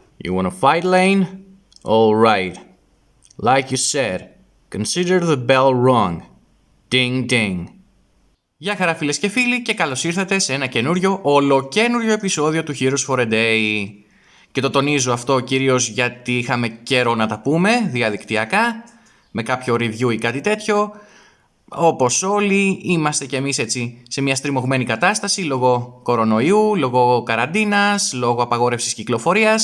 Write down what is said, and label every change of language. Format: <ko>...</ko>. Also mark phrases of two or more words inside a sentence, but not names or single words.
<en>You wanna fight, Lane? All right. Like you said, consider the bell rung. Ding ding.</en> <el>Γεια χαρά φίλες και φίλοι και καλώς ήρθατε σε ένα καινούριο, ολοκένουριο επεισόδιο του Heroes for a Day. Και το τονίζω αυτό κυρίως γιατί είχαμε καιρό να τα πούμε διαδικτυακά, με κάποιο review ή κάτι τέτοιο. Όπως όλοι είμαστε κι εμείς έτσι σε μια στριμωγμένη κατάσταση λόγω κορονοϊού, λόγω καραντίνας, λόγω απαγόρευσης κυκλοφορίας.</el>